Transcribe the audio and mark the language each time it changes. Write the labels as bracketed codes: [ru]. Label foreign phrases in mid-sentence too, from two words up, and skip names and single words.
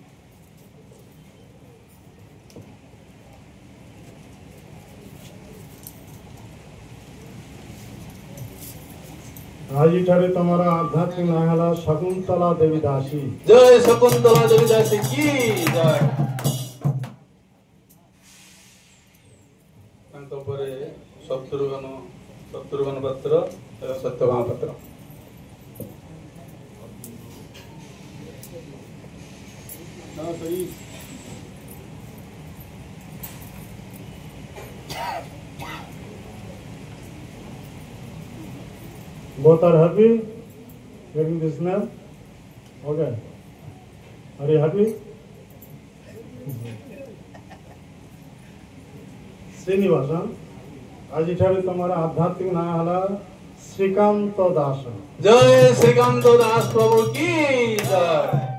[or] ଆଜିଠାରେ ତମର ଆଧ୍ୟାତ୍ମିକ ନାଁ ହେଲା ଶକୁନ୍ତଳା ଦେବୀ ଦାସୀ। ଜୟ ଶକୁନ୍ତଳା ଦେବୀ ଦାସୀ କି ଜୟ। ତାଙ୍କ ପରେ ଶତ୍ରୁଘ୍ନ ପାତ୍ର ଏବଂ ସତ୍ୟଭାମା ପାତ୍ର। [en] Both are happy getting this name? Okay. Are you happy? Srinivas, [or] ଆଜିଠାରୁ ତମର ଆଧ୍ୟାତ୍ମିକ ନାଁ ହେଲା ଶ୍ରୀକାନ୍ତ ଦାସ। ଜୟ ଶ୍ରୀକାନ୍ତ ଦାସ ପ୍ରଭୁ କି ଜୟ।